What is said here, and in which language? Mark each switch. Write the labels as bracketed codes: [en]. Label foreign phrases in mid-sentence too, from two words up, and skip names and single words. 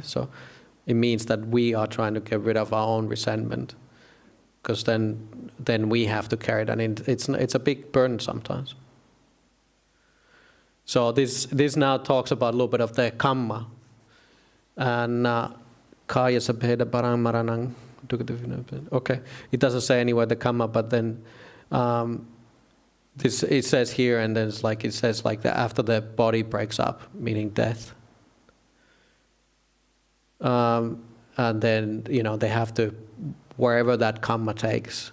[en] So it means that we are trying to get rid of our own resentment, because then we have to carry that in. It's a big burden sometimes. So this now talks about a little bit of the kamma. [pi] And kaya sabheda barang maranang. [en] Okay, it doesn't say anywhere the kamma, but then it says here, and then it says after the body breaks up, meaning death. And then they have to, wherever that kamma takes.